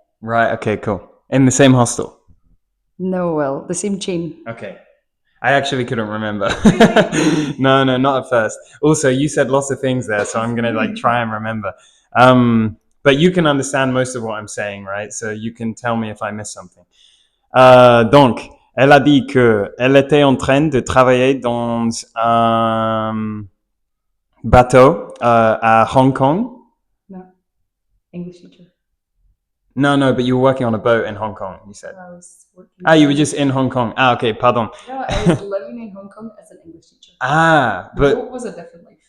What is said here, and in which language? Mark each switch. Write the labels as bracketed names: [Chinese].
[English] Right. Okay. Cool. In the same hostel. No, well, the same chain. Okay. I actually couldn't remember. No, not at first. Also, you said lots of things there, so I'm gonna try and remember. But you can understand most of what I'm saying, right? So you can tell me if I miss something. [French] Donc, elle a dit que elle était en train de travailler dans un bateau à Hong Kong. [English] No, English teacher. No, but you were working on a boat in Hong Kong, you said. I was working. You were just in Hong Kong. Okay, pardon. No, I was living in Hong Kong as an English teacher. But the boat was a different life.